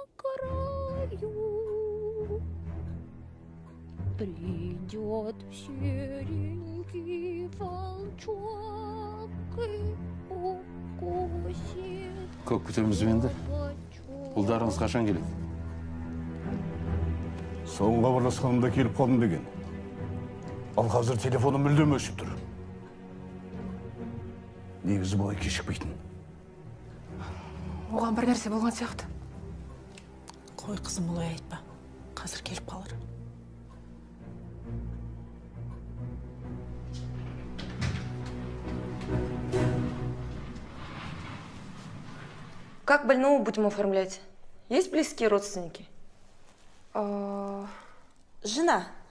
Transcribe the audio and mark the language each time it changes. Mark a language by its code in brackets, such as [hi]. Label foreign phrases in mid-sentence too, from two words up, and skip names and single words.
[ru] краю, придет серенький волчок и укусит. [kk] Көк күтеміз енді. Ұлдарыңыз қашан келеді? Соңғы хабарласқанымда келіп қалдым деген. Ал қазір телефоным мүлдем өшіп тұр. Негізі бұлай кешікпейтін. Оған бір нәрсе болған сияқты. Қой қызым, олай айтпа. Қазір келіп қалар. [ru] Как больного будем оформлять? Есть близкие родственники? Жена.